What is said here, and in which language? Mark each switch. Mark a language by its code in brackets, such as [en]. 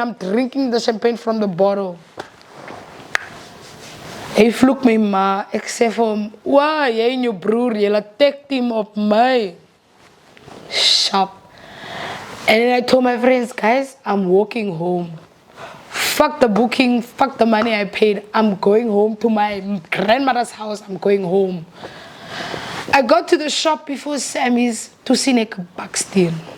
[en] I'm drinking the champagne from the bottle. [af] Hy vloek my ma. Ek sê vir hom, "Wow, jy en jou broer, julle [en] tag team [af] op my." [en] Sharp. And then I told my friends, guys, I'm walking home. Fuck the booking, fuck the money I paid. I'm going home to my grandmother's house. I'm going home. I got to the shop before Sammy's to see a baksteen.